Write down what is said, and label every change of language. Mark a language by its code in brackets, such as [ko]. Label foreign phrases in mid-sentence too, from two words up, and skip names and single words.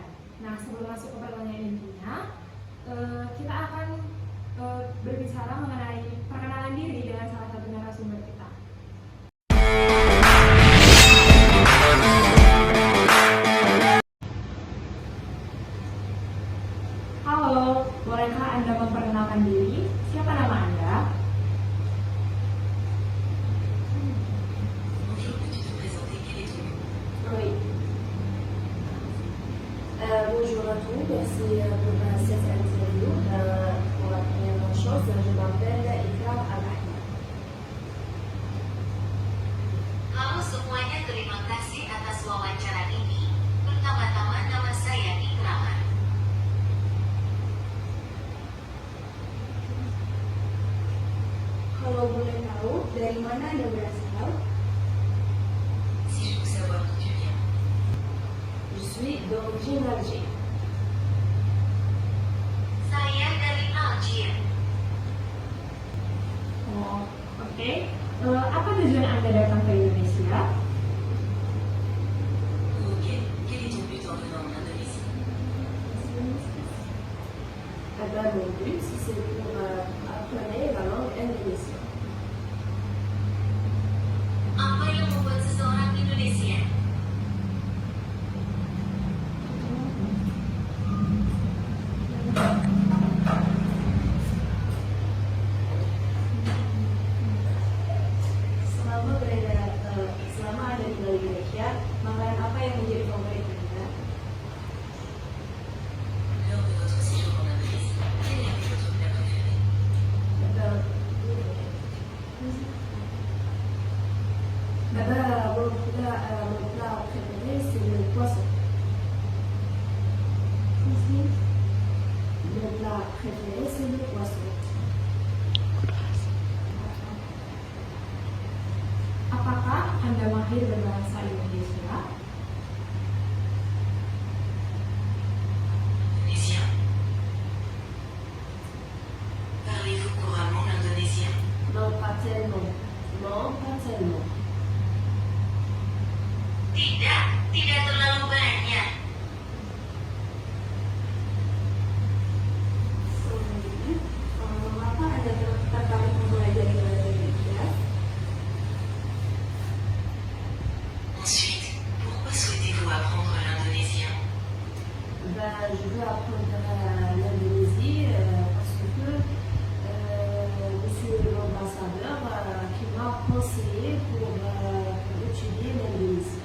[id] Nah, sebelum masuk ke pertanyaan intinya, kita akan berbicara mengenai perkenalan diri dengan salah satu narasumber kita. Halo, bolehkah Anda memperkenalkan diri? Siapa nama Anda? [fr] Oui. Bonjour à tous, merci pour cette interview. Pour la première chose, je m'appelle Ikram Al-Ahmad. [id] Halo semuanya, terima kasih atas wawancara ini. Pertama-tama nama saya Ikrama. Kalau boleh tahu, dari mana Anda berasal? [fr] Si je peux savoir d'où tu viens. Je suis d'origine algérienne. [id] Saya dari Algier. Oh, oke. Apa tujuan Anda datang ke Indonesia? [fr] Ok, quel est ton but en venant en Indonésie? Mon but, c'est pour apprendre la langue indonésienne. [id] Apa yang membuat seseorang Indonesia? Selama ada di Indonesia, makanan apa yang menjadi favorit Anda? [fr] Lors de votre séjour en Indonésie, quel était votre plat préféré? Mon plat préféré, c'est le poisson. Mon plat préféré, c'est le poisson. [id] Apakah Anda mahir berbahasa Indonesia? [fr] Indonésien. Parlez-vous couramment l'indonésien? Non, pas tellement. Non, pas tellement. [id] Tidak terlalu banyak. Mengapa Anda tertarik mempelajari bahasa Indonesia? [fr] Ensuite, pourquoi souhaitez-vous apprendre l'indonésien? Je veux apprendre l'Indonésie parce que monsieur l'ambassadeur qui m'a conseillé pour étudier l'Indonésie.